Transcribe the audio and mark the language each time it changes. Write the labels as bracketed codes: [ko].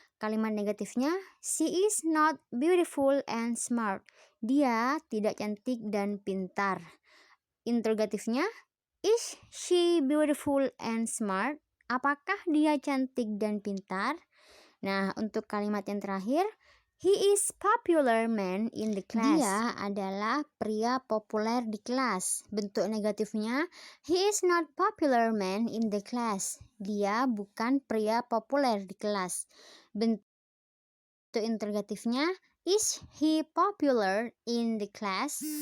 [id] Kalimat negatifnya, [en] she is not beautiful and smart. [id] Dia tidak cantik dan pintar. [en] Interrogatifnya, is she beautiful and smart? [id] Apakah dia cantik dan pintar? Nah, untuk kalimat yang terakhir, [en] he is popular man in the class. [id] Dia adalah pria populer di kelas. Bentuk negatifnya, [en] he is not popular man in the class. [id] Dia bukan pria populer di kelas. Bentuk interrogatifnya, [en] is he popular in the class?